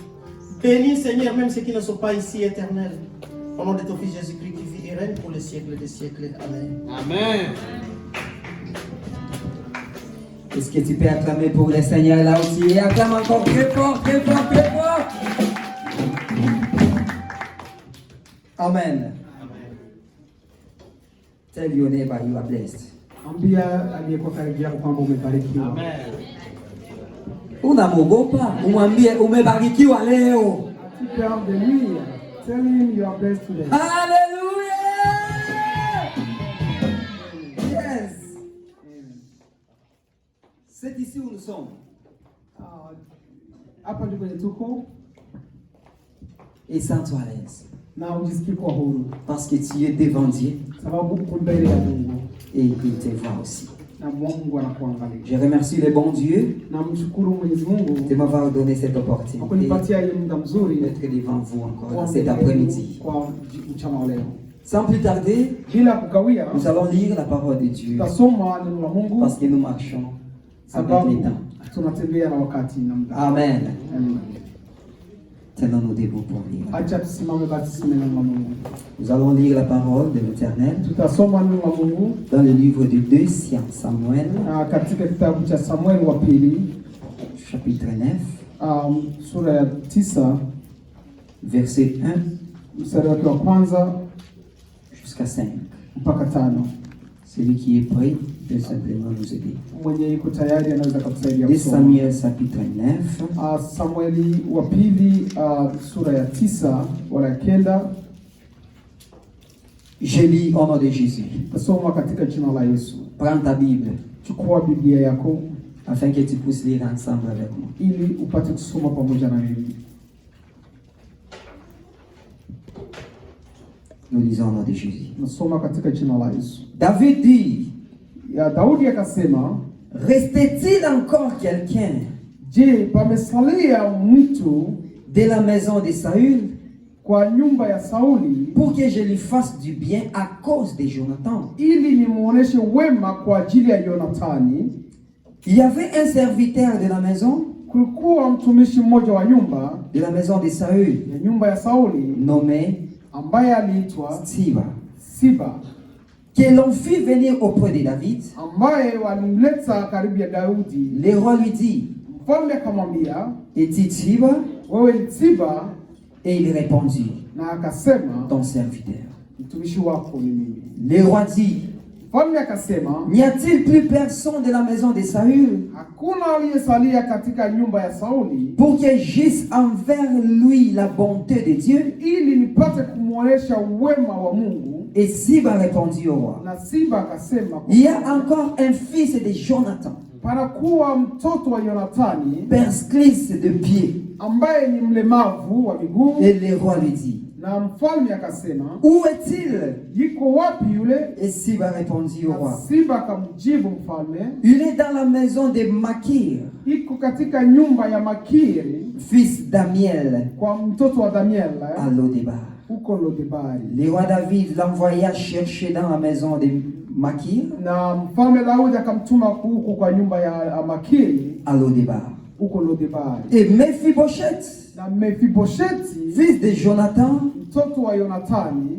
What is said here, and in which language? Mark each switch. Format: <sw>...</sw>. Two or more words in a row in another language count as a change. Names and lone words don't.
<fr>Bénis Seigneur même ceux qui ne sont pas ici éternels. Au nom de ton Fils Jésus-Christ qui vit et règne pour les siècles des siècles. Amen. Amen. Est-ce que tu peux acclamer pour le Seigneur là aussi? Et acclame encore très fort, très fort, très fort. Amen.</fr> <en>Tell your neighbor you are blessed.</en> <sw>Ambia aliyekuwa karibu yako kwamba umebarikiwa. Amen. Unamwogopa? Umwambie umebarikiwa leo.</sw> <en>Keep the knee. Tell him you are blessed today. Hallelujah! Yes.</en> <fr>C'est ici où nous sommes.</fr> <sw>Hapa ndipo tuko.</sw> <fr>Et sens-toi à l'aise.</fr> <sw>Na ujisikie kuwa huru.</sw> <fr>Parce que tu es devant Dieu.</fr> <sw>Sababu uko mbele ya Mungu.</sw> <fr>Et il te voit aussi.</fr> <sw>Na Mungu anakuangalia.</sw> <fr>Je remercie le bon Dieu</fr> <sw>Namshukuru Mwenyezi Mungu</sw> <fr>de m'avoir donné cette opportunité</fr> <sw>kunipatia hii muda mzuri</sw> <fr>d'être devant vous encore cet après-midi.</fr> <sw>Kwa mchana leo.</sw> <fr>Sans plus tarder,</fr> <sw>bila kukawia,</sw> <fr>nous allons lire la parole de Dieu.</fr> <sw>Tutasoma neno la Mungu</sw> <fr>parce que nous marchons avec</fr> <sw>sababu</sw> <fr>les temps.</fr> <sw>tunatembea na wakati na muda. Amen. Amen.</sw> <fr>Tenons-nous debout pour lire.</fr> <sw>Acha tusimame basi tusome neno la Mungu.</sw> <fr>Nous allons lire la parole de l'Éternel</fr> <sw>Tutasoma neno la Mungu</sw> <fr>dans le livre de 2 Samuel,</fr> <sw>katika kitabu cha Samuel wa pili</sw> <fr>chapitre 9,</fr> <sw>sura ya 9</sw> <fr>verset 1</fr> <sw>mstari wake wa kwanza</sw> <fr>jusqu'à 5.</fr> <sw>mpaka 5.</sw> <fr>Celui qui est prêt peut simplement nous aider.</fr> <sw>Mwenye yuko tayari anaweza kutusaidia 2 kusoma.</sw> <fr>Samuel chapitre 9,</fr> <sw>Samueli wa pili sura ya 9 wala 9.</sw> <fr>Je lis au nom de Jésus.</fr> <sw>Tasoma katika jina la Yesu.</sw> <fr>Prends ta Bible</fr> <sw>Chukua Biblia yako</sw> <fr>afin que tu puisses lire ensemble avec moi.</fr> <sw>ili upate kusoma pamoja na mimi.</sw> <fr>Nous lisons au nom de Jésus.</fr> <sw>Nasoma katika jina la Yesu.</sw> <fr>David dit,</fr> <sw>Daudi akasema,</sw> <fr>restait-il encore quelqu'un</fr> <sw>je, pamesalia mtu</sw> <fr>de la maison de Saül</fr> <sw>kwa nyumba ya Sauli</sw> <fr>pour que je lui fasse du bien à cause de Jonathan?</fr> <sw>ili nimuoneshe wema kwa ajili ya Yonathani.</sw> <fr>Il y avait un serviteur de la maison,</fr> <sw>Kulikuwa mtumishi mmoja wa nyumba</sw> <fr>de la maison de Saül,</fr> <sw>ya nyumba ya Sauli</sw> <fr>nommé</fr> <sw>ambaye aliitwa</sw> <fr>Siba,</fr> <sw>Siba,</sw> <fr>que l'on fit venir auprès de David.</fr> <sw>ambaye walimleta karibu ya Daudi.</sw> <fr>Le roi lui dit,</fr> <sw>Mfalme akamwambia,</sw> <fr>est-il Siba?</fr> <sw>wewe ni Siba?</sw> <fr>Et il répondit,</fr> <sw>Na akasema,</sw> <fr>ton serviteur.</fr> <sw>mtumishi wako ni mimi.</sw> <fr>Le roi dit,</fr> <sw>Mfalme akasema,</sw> <fr>n'y a-t-il plus personne de la maison de Saül</fr> <sw>hakuna aliyesalia katika nyumba ya Sauli</sw> <fr>pour que j'agisse envers lui la bonté de Dieu?</fr> <sw>ili nipate kumwonyesha wema wa Mungu?</sw> <fr>Et Siba répondit au roi,</fr> <sw>Na Siba akasema,</sw> <fr>il y a encore un fils de Jonathan,</fr> <sw>panakuwa mtoto wa Yonathani</sw> <fr>persclisse de pied.</fr> <sw>ambaye ni mlemavu wa miguu.</sw> <fr>Et le roi lui dit,</fr> <sw>Na mfalme akasema,</sw> <fr>où est-il?</fr> <sw>yiko wapi yule?</sw> <fr>Et Siba répondit au</fr> <sw>Na</sw> <fr>roi,</fr> <sw>Siba akamjibu mfalme,</sw> <fr>il est dans la maison de Makir,</fr> <sw>iko katika nyumba ya Makiri</sw> <fr>fils d'Amiel,</fr> <sw>kwa mtoto wa Daniel</sw> <fr>à Lodebar.</fr> <sw>huko Lodebari.</sw> <fr>Le roi David l'envoya chercher dans la maison de Makir,</fr> <sw>Na mfalme Daudi akamtuma huko kwa nyumba ya Makiri</sw> <fr>à Lodebar.</fr> <sw>huko Lodebari.</sw> <fr>Et Mephibosheth,</fr> <sw>Na Mefibosheti</sw> <fr>fils de Jonathan,</fr> <sw>mtoto wa Yonathani,</sw>